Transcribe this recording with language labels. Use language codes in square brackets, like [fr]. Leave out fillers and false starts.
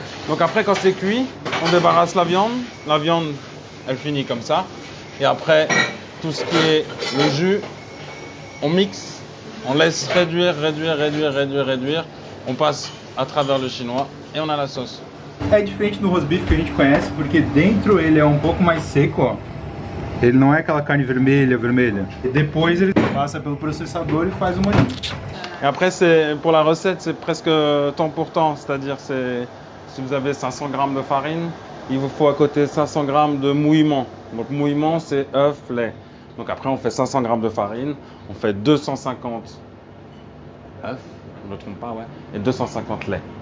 [fr] Donc après, quand c'est cuit, on débarrasse la viande. La viande, elle finit comme ça. Et après, tout ce qui est le jus, on mixe, on laisse réduire. On passe à travers le chinois et on a la sauce. [pt] É diferente do roast beef que a gente conhece, porque dentro ele é um pouco mais seco, ó. Ele não é aquela carne vermelha. E depois ele passa pelo processador e faz uma... [fr] Et après, pour la recette, c'est presque temps pour temps. C'est-à-dire, si vous avez 500 grammes de farine, il vous faut à côté 500 grammes de mouillement. Donc mouillement, c'est œuf, lait. Donc après, on fait 500 grammes de farine, on fait 250 œufs, je ne me trompe pas, ouais, et 250 lait.